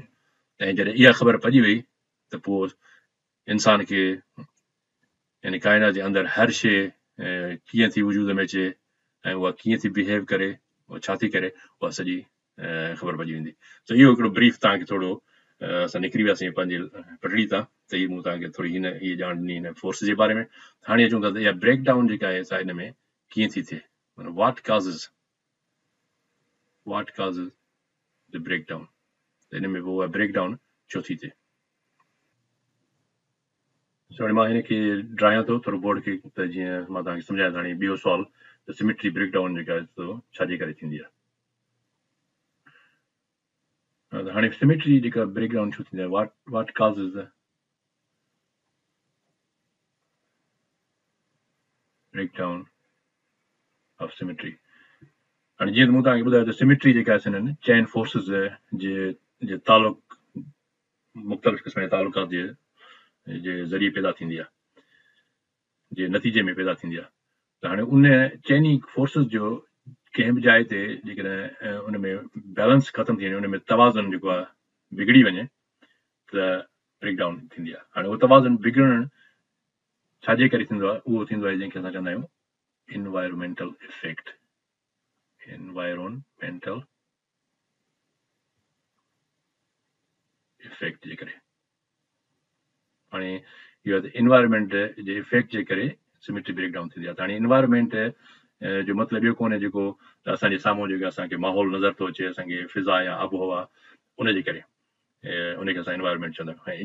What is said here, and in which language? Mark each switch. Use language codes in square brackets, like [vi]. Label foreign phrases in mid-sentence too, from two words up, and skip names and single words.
[sd] ऐं जॾहिं इहा ख़बर पइजी वई त पोइ इंसान खे यानी काइनात जे अंदरि हर शइ कीअं थी वजूद में अचे ऐं उहा कीअं थी बिहेव करे, उहा छा थी करे, उहा सॼी ख़बर पइजी वेंदी। त इहो हिकिड़ो ब्रीफ तव्हांखे थोरो असां निकिरी वियासीं पंहिंजे पटड़ी तां, त इहा मूं तव्हांखे थोरी इहा ॼाण ॾिनी हिन फोर्स जे बारे में। हाणे अचूं था त इहा [en] break down [sd] जेका आहे असां हिन में कीअं थी थिए, माना [en] what causes the break down, [sd] हिन में उहा [en] break down [sd] छो थी थिए। हाणे मां हिनखे ड्रायां थो थोरो बोर्ड खे, त जीअं मां तव्हांखे सम्झायां। हाणे ॿियो सुवाल त [en] symmetry break down [sd] जेका आहे छाजे करे थींदी आहे। हाणे सिमेट्री जेका ब्रेकडाउन छो थींदी आहे, [en] what causes the breakdown of symmetry? [sd] हाणे जीअं मूं तव्हांखे ॿुधायो त सिमेट्री जेका आहिनि [en] chain forces [sd] जे तालुक मुख़्तलिफ़ क़िस्म जे तालुकात जे ज़रिए पैदा थींदी आहे, जे नतीजे में पैदा थींदी आहे। त हाणे उन चैनी फोर्सिस जो कंहिं बि जाइ ते जेकॾहिं उन में बैलेंस ख़तम थी वञे, उन में तवाज़ुन जेको आहे बिगड़ी वञे त ब्रेकडाउन थींदी आहे। हाणे उहो तवाज़ुन बिगड़णु छाजे करे थींदो आहे? उहो थींदो आहे जंहिंखे असां चवंदा आहियूं [en] environmental effect [sd] जे करे। हाणे इहो एनवायरमेंट जे इफेक्ट जे करे [en] symmetry breakdown [sd] थींदी आहे। त हाणे एनवायरमेंट जो मतिलबु इहो कोन्हे जेको असांजे साम्हूं जेको असांखे माहौल नज़र थो अचे, असांखे फिज़ा या आबोहवा, उनजे करे उनखे असां एनवायरमेंट चवंदा आहियूं।